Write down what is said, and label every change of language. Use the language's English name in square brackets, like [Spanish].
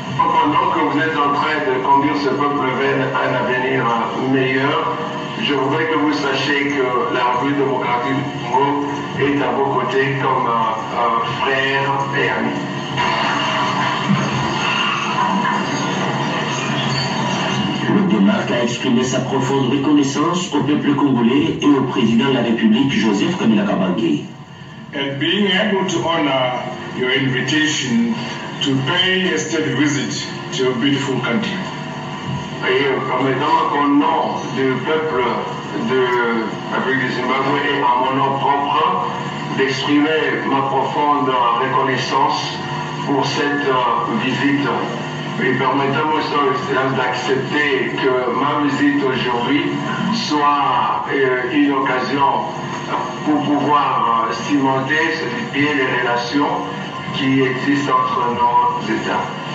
[French] Pendant que vous êtes en train de conduire ce peuple vers un avenir meilleur, je voudrais que vous sachiez que la République démocratique du Congo est à vos côtés comme frère et ami. Le démarque a exprimé sa profonde reconnaissance au peuple congolais et au président de la République, Joseph Kabila Kabange. [English] And being able to honor your invitation to pay a state visit to your beautiful country. [French] Et permettez-moi qu'au nom du peuple de l'Afrique du Zimbabwe et à mon nom propre, d'exprimer ma profonde reconnaissance pour cette visite. Et permettez-moi, Son Excellence, d'accepter que ma visite aujourd'hui soit une occasion pour pouvoir cimenter, solidifier les relations qui existent entre nos États.